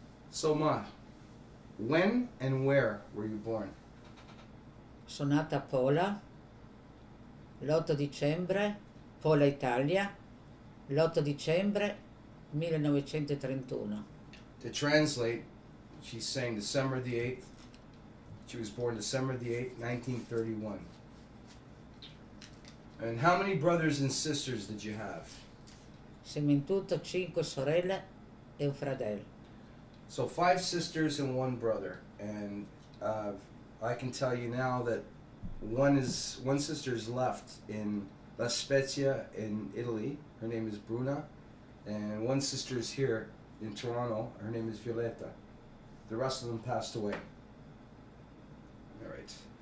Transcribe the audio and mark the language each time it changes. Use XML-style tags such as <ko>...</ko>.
<en>So, Ma, when and where were you born?</en> <it>Sono nata a Pola l'8 dicembre, Pola, Italia, l'8 dicembre 1931.</it> <en>To translate, she's saying December the 8th. She was born December the 8th, 1931. And how many brothers and sisters did you have?</en> <it>Siamo in tutto 5 sorelle e un fratello.</it> <en>So 5 sisters and 1 brother. And I can tell you now that one sister's left in La Spezia in Italy. Her name is Bruna. And 1 sister's here in Toronto. Her name is Violetta. The rest of them passed away. All right.</en>